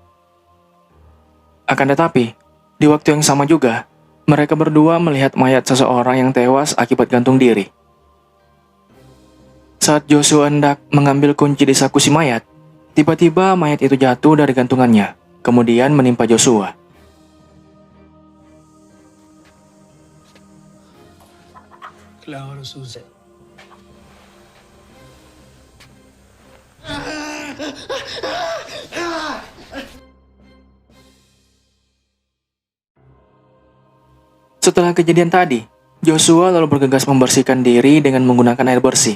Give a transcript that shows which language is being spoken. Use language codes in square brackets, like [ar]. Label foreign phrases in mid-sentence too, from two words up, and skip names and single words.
[id] Akan tetapi, di waktu yang sama juga, mereka berdua melihat mayat seseorang yang tewas akibat gantung diri. Saat Joshua hendak mengambil kunci di saku si mayat, tiba-tiba mayat itu jatuh dari gantungannya, kemudian menimpa Joshua. [tl] Kailangan ng susi. [id] Setelah kejadian tadi, Joshua lalu bergegas membersihkan diri dengan menggunakan air bersih.